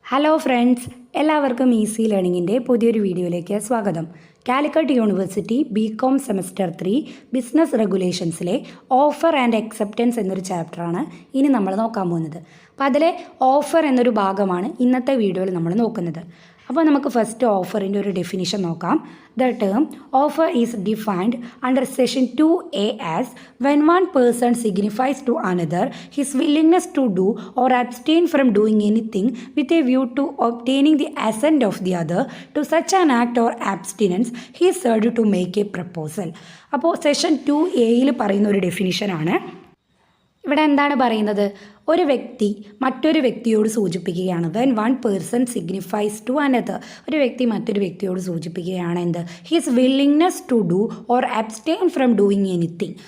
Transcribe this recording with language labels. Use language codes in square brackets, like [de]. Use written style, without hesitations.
[ml] Hello friends, എല്ലാവർക്കും easy ലേണിങ്ങിൻ്റെ പുതിയൊരു വീഡിയോയിലേക്ക് സ്വാഗതം. Calicut university BCom semester 3 business റെഗുലേഷൻസിലെ offer and acceptance എന്നൊരു ചാപ്റ്ററാണ് ഇനി നമ്മൾ നോക്കാൻ പോകുന്നത്. അപ്പോൾ അതിലെ ഓഫർ എന്നൊരു ഭാഗമാണ് ഇന്നത്തെ വീഡിയോയിൽ നമ്മൾ നോക്കുന്നത്. അപ്പോൾ നമുക്ക് ഫസ്റ്റ് ഓഫറിൻ്റെ ഒരു ഡെഫിനിഷൻ നോക്കാം. [en] The term offer is defined under section 2A as when one person signifies to another his willingness to do or abstain from doing anything with a view to obtaining the assent of the other to such an act or abstinence he is urged to make a proposal. [ml] അപ്പോൾ session 2A പറയുന്ന ഒരു ഡെഫിനിഷനാണ്. ഇവിടെ എന്താണ് പറയുന്നത്? ഒരു വ്യക്തി മറ്റൊരു വ്യക്തിയോട് സൂചിപ്പിക്കുകയാണ്. [en] when one person signifies to another, [ml] ഒരു വ്യക്തി മറ്റൊരു വ്യക്തിയോട് സൂചിപ്പിക്കുകയാണ് എന്ത്? [en] His willingness to do or abstain from doing anything.